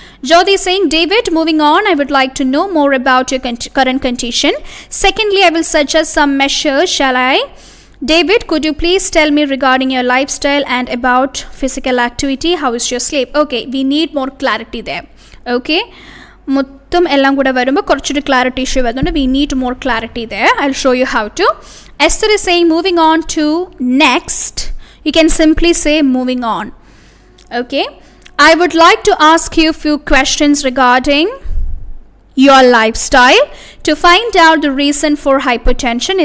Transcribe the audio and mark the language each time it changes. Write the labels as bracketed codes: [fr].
[en] Jyoti is saying, David, moving on, I would like to know more about your current condition. Secondly, I will suggest some measures. Shall I? David, could you please tell me regarding your lifestyle and about physical activity? How is your sleep? Okay, we need more clarity there. Okay. [ml] മൊത്തം എല്ലാം കൂടെ വരുമ്പോൾ കുറച്ചൊരു clarity issue വരുന്നുണ്ട്. [en] We need more clarity there. I will show you how to. Esther is saying, moving on to next. You can simply say moving on. Okay. I would like to ask you a few questions regarding your lifestyle to find out the reason for hypertension.